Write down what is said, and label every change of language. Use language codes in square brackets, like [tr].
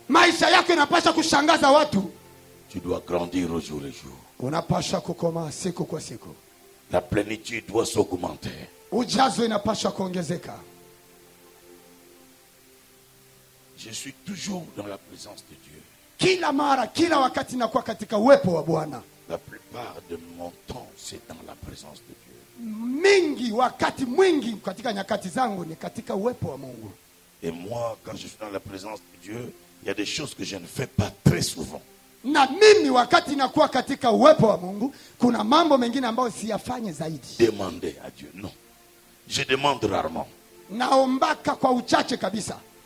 [sw] Maisha yako inapasha kushangaza watu. [fr] Tu dois grandir au jour le jour. [sw] Unapasha kukoma siku kwa siku. [fr] La plénitude doit s'augmenter. [sw] Ujazo inapasha kuongezeka. [fr] Je suis toujours dans la présence de Dieu. [sw] Kila mara, kila wakati nakuwa katika uwepo wa Bwana. [fr] La plupart de mon temps, c'est dans la présence de Dieu. [sw] Mingi, wakati mwingi katika nyakati zangu ni katika uwepo wa Mungu. [fr] Et moi, quand je suis dans la présence de Dieu, il y a des choses que je ne fais pas très souvent. [sw] Na mimi wakati nakuwa katika uwepo wa Mungu, kuna mambo mengine ambayo siyafanye zaidi. [fr] Demander à Dieu, non. Je demande rarement. [sw] Naombaka kwa uchache kabisa.